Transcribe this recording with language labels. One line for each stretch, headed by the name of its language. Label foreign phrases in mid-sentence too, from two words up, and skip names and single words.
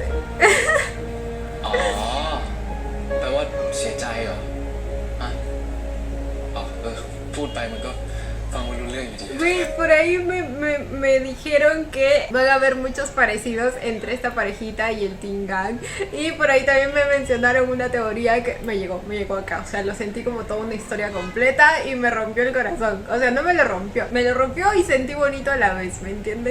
Thai: อ๋อแปลว่าเสียใจเหรออ่ะอ๋อพูดไปมันก็ฟังไม่รู้เรื่องอยู่ดี
Spanish: Güey, por ahí me dijeron que van a haber muchos parecidos entre esta parejita y el Teen Gang. Y por ahí también me mencionaron una teoría que me llegó acá. O sea, lo sentí como toda una historia completa y me rompió el corazón. O sea, no me lo rompió y sentí bonito a la vez, ¿me entienden?